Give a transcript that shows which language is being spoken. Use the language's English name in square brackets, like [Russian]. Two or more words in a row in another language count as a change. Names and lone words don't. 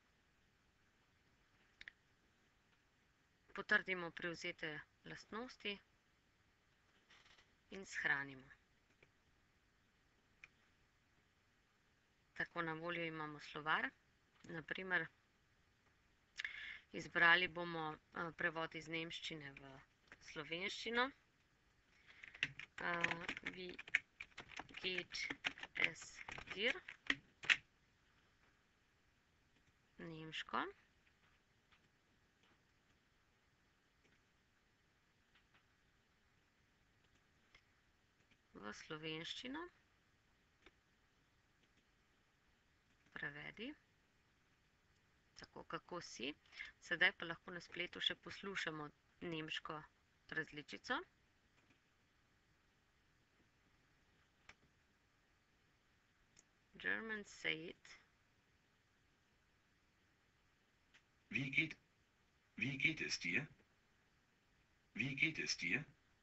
[Slovenian] Potrdimo prevzete lastnosti in shranimo. Tako, na voljo imamo slovar. Naprimer, izbrali bomo prevod iz nemščine v slovenščino. [German] Wie geht es dir? [Slovenian] Nemško. V slovenščino. Prevedi. Tako, kako si. Sedaj pa lahko na spletu še poslušamo nemško različico. [English] German say it. [German] Wie geht es dir? Wie geht es dir?